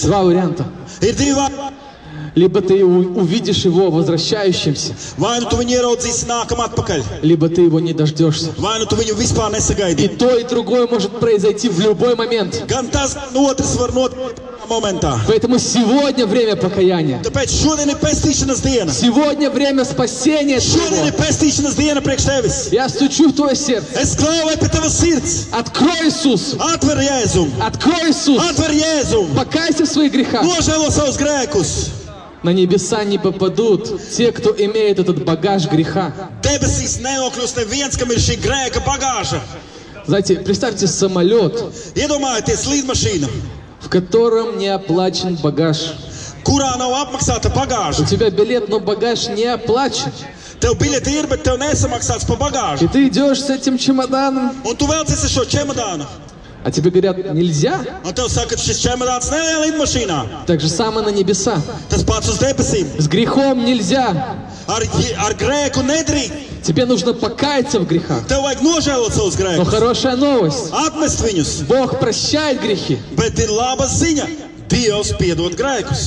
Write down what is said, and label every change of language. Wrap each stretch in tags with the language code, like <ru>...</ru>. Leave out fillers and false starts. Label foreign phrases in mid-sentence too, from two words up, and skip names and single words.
<ru>Два варианта.</ru> <lv>Ir divi vārdi.</lv> <ru>Либо ты увидишь его возвращающимся,</ru> <lv>Vai nu tu viņu ieraudzīsi nākam atpakaļ,</lv> <ru>либо ты его не дождешься.</ru> <lv>vai nu tu viņu vispār</lv> <ru>И</ru> <lv>nesagaidīsi.</lv> <ru>то, и другое может произойти в любой момент.</ru> <lv>Gan tas, gan otrs var notikt momentā.</lv> <ru>Поэтому сегодня время покаяния.</ru> <lv>Tāpēc šodien ir pestīšanas diena.</lv> <ru>Сегодня время спасения</ru> <lv>Šodien ir</lv> <ru>твоего.</ru> <lv>pestīšanas diena priekš tevis.</lv> <ru>Я стучу в твое сердце.</ru> <lv>Es klauvēju pie tavas sirds.</lv> <ru>Открой Иисус.</ru> <lv>Atver Jēzumu.</lv> <ru>Открой Иисус.</ru> <lv>Atver Jēzumu.</lv> <ru>Покайся в своих грехах.</ru> <lv>Nožēlo savus grēkus.</lv> <ru>На небеса не попадут те, кто имеет этот багаж греха.</ru> <lv>Debesīs neokļūst neviens, kam ir šī grēka bagāža.</lv> <ru>Знаете, представьте самолет,</ru> <lv>Iedomājieties līdmašīnu,</lv> <ru>в котором не оплачен багаж.</ru> <lv>kurā nav apmaksāta</lv> <ru>У</ru> <lv>bagāža.</lv> <ru>тебя билет, но багаж не оплачен.</ru> <lv>Tev biļete ir, bet tev nesamaksāts par</lv> <ru>И</ru> <lv>bagāžu.</lv> <ru>ты идешь с этим чемоданом,</ru> <lv>Un tu velcies ar šo čemodānu.</lv> <ru>а тебе говорят, нельзя.</ru> <lv>Un tev saka, ka šis čemodāns nevēl līdmašīnā.</lv> <ru>Так же самое на небеса.</ru> <lv>Tas pats uz debesīm.</lv> <ru>С грехом нельзя.</ru> <lv>Ar grēku nedrīkst.</lv> <ru>Тебе нужно покаяться в грехах.</ru> <lv>Tev vajag nožēlot savus</lv> <ru>Но</ru> <lv>grēkus.</lv> <ru>хорошая новость.</ru> <lv>Atmest viņus.</lv> <ru>Бог прощает грехи.</ru> <lv>Bet ir laba ziņa. Dievs piedod grēkus.</lv>